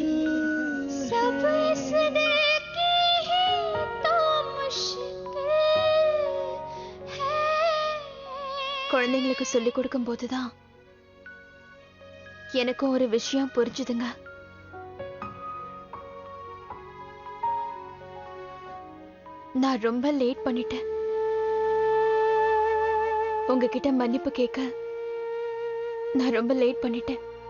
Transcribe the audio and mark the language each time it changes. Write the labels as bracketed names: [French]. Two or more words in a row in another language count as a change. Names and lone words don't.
[Hindi] सब इस दिल की ही तो मुश्किल है. [Tamil] குழந்தைங்களுக்கு சொல்லி கொடுக்கும் போதுதான் எனக்கும் ஒரு விஷயம் புரிஞ்சுதுங்க. நான் ரொம்ப லேட் பண்ணிட்டேன். உங்ககிட்ட மன்னிப்பு கேட்க நான் ரொம்ப லேட் பண்ணிட்டேன்.